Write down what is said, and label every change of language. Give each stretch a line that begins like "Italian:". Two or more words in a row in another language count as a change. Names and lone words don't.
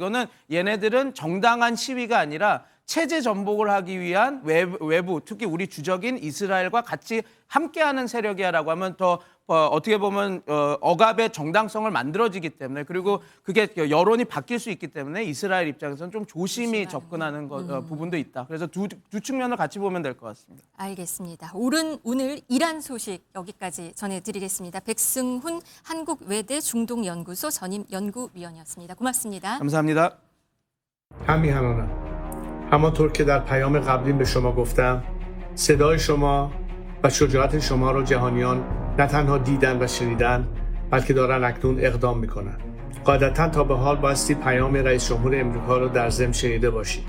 Korean: 이거는 얘네들은 정당한 시위가 아니라 체제 전복을 하기 위한 외부, 특히 우리 주적인 이스라엘과 같이 함께하는 세력이야라고 하면 더 어떻게 보면 억압의 정당성을 만들어지기 때문에, 그리고 그게 여론이 바뀔 수 있기 때문에 이스라엘 입장에서는 좀 조심히 접근하는 부분도 있다. 그래서 두 측면을 같이 보면 될 것 같습니다. 알겠습니다. 오늘 이란 소식 여기까지 전해드리겠습니다. 백승훈 한국외대 중동연구소 전임 연구위원이었습니다. 고맙습니다. 감사합니다.
Persian: همین همانطور که در پیام قبلی به شما گفتم صدای شما و شجاعت شما رو جهانیان نه تنها دیدن و شنیدن بلکه دارن اکنون اقدام میکنن. قاعدتا تا به حال بایستی پیام رئیس جمهور امریکا رو در ضمن شنیده باشید.